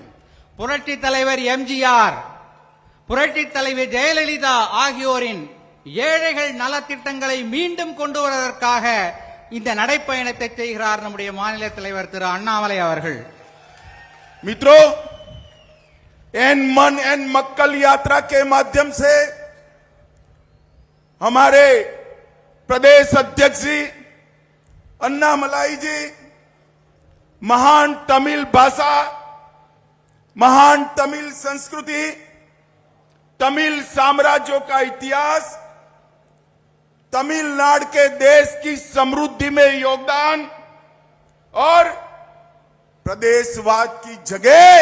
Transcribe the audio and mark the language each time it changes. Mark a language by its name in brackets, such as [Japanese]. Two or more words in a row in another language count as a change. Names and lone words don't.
[Tamil] புரட்சி தலைவர் எம்ஜிஆர், புரட்சி தலைவர் ஜெயலலிதா ஆகியோரின் ஏழைகள் நலத்திட்டங்களை மீண்டும் கொண்டு வருவதற்காக இந்த நடைப்பயணத்தை செய்கிறார் நம்முடைய மாநில தலைவர் திரு அண்ணாமலை அவர்கள். [Hindi] मित्रों, एन मन एन मक्कल यात्रा के माध्यम से हमारे प्रदेश अध्यक्ष जी अन्ना मलाई जी महान तमिल भाषा, महान तमिल संस्कृति, तमिल साम्राज्यों का इतिहास, तमिलनाडु के देश की समृद्धि में योगदान और प्रदेशवाद की जगह